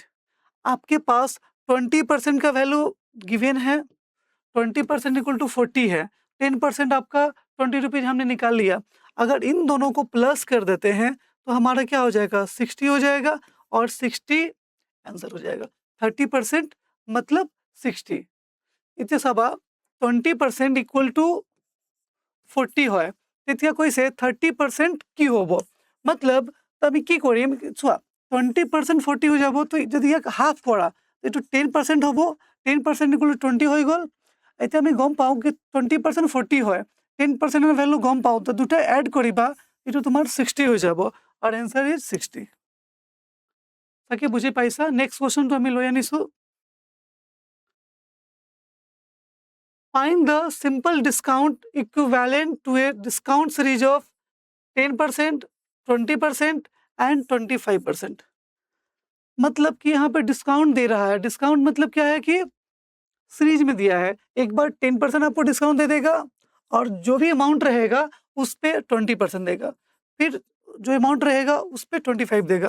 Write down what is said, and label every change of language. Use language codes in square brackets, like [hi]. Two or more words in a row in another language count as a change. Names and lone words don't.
[hi] आपके पास 20% का वैल्यू गिवन है, 20% [en] equal to [hi] 40 है, 10% आपका 20 रुपीज़ हमने निकाल लिया। अगर इन दोनों को प्लस कर देते हैं तो हमारा क्या हो जाएगा, 60 हो जाएगा और 60 आंसर हो जाएगा। 30% मतलब 60। इतने सब 20% [en] equal to [as] 40 হয় তেতিয়া কৈছে 30% কি হ'ব, मतलब আমি কি কৰিম চোৱা 20% 40 হৈ যাব, তো যদি ইয়াক হাফ কৰা এইটো 10% হ'ব, 10% [en] equal to [as] 20 হৈ গ'ল। এতিয়া আমি গম পাওঁ কি 20% 40 হয়, 10%ৰ ভেলু গম পাওঁ, তো দুটা এড কৰিবা, এইটো তোমাৰ 60 হৈ যাব আৰু [en] answer is [as] 60। তাকে বুজি পাইছা। নেক্সট কুৱেশ্যনটো আমি লৈ আনিছোঁ। [en] Find the simple discount equivalent to a discount series of 10%, 20% एंड 25%। [hi] मतलब कि यहाँ पे डिस्काउंट दे रहा है। डिस्काउंट मतलब क्या है कि सीरीज में दिया है, एक बार 10% आपको डिस्काउंट दे देगा और जो भी अमाउंट रहेगा उस पे 20% देगा, फिर जो अमाउंट रहेगा उस पे 25 देगा।